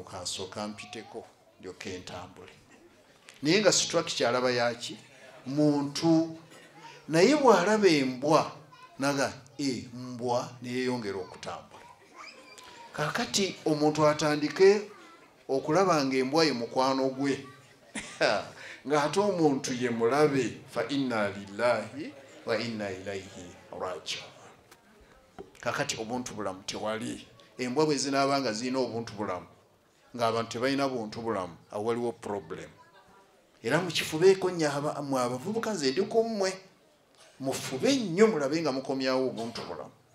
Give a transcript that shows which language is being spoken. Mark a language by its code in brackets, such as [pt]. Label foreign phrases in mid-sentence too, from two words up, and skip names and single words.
[lg] kansooka mpiteko ndyoke entambule naye nga structure alaba yaki muntu naye bw'alaba embwa naga mbwa neyeyongera okutambula kakati omuntu atandike okulaba nga embwa ye mukwano gwe ng'ate omuntu ye mulabe [ar] فإنا لله وإنا إليه راجعون [lg] kakati obuntu bulamu tewali embwa bwe zinaabanga zirina obuntu bulamu ng'abantu tebalina buntu bulamu awo waliwo problem era mukifubeeko nnyo mmwe abavubuka nze ndi ku mmwe mufube nnyo mulabe nga mukomyawo obuntu bulamu